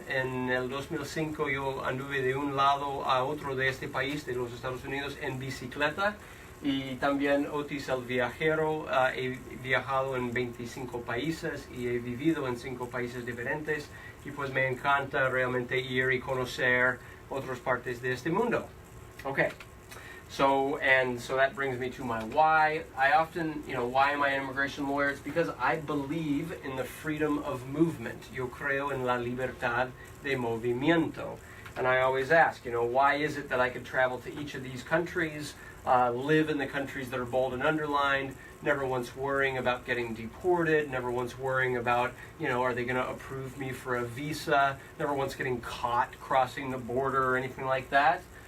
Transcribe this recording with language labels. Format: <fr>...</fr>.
<es>En el 2005 yo anduve de un lado a otro de este país, de los Estados Unidos, en bicicleta. Y también Otis el viajero. He viajado en 25 países y he vivido en 5 países diferentes. Y pues me encanta realmente ir y conocer otras partes de este mundo.</es> <en>Okay. So that brings me to my why. I often, why am I an immigration lawyer? It's because I believe in the freedom of movement.</en> <es>Yo creo en la libertad de movimiento.</es> <en>And I always ask, why is it that I could travel to each of these countries, live in the countries that are bold and underlined, never once worrying about getting deported, never once worrying about, are they going to approve me for a visa, never once getting caught crossing the border or anything like that.</en>